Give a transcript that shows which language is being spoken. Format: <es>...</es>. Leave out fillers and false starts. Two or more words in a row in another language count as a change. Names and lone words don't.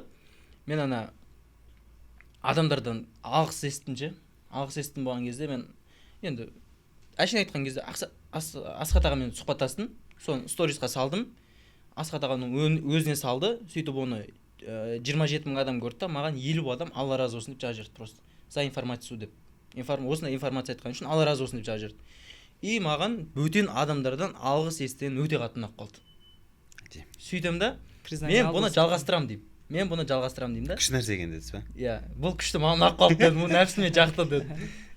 <kk>Мен ана адамдардан алғыс естідім ше. Алғыс естідім болған кезде мен енді әшейін айтқан кезде Асхат ағамен сұхбаттастым, соны сторисқа салдым. Асхат ағаның өзіне салды, сөйтіп оны 27 мың адам көрді, маған 50 адам Алла разы болсын деп жазып жіберді просто.</kk> <ru>За информацию</ru> <kk>деп. Осындай информация айтқан үшін Алла разы болсын деп жазып жіберді. И маған бөтен адамдардан алғыс естіген өте қатты ұнап қалды. Сөйтем да, мен бұны жалғастырамын деймін. Да. Күшті нәрсе екен дедіңіз ба? Иә, бұл күшті маған ұнап қалды дедім, нәпсіме жақты деді.</kk>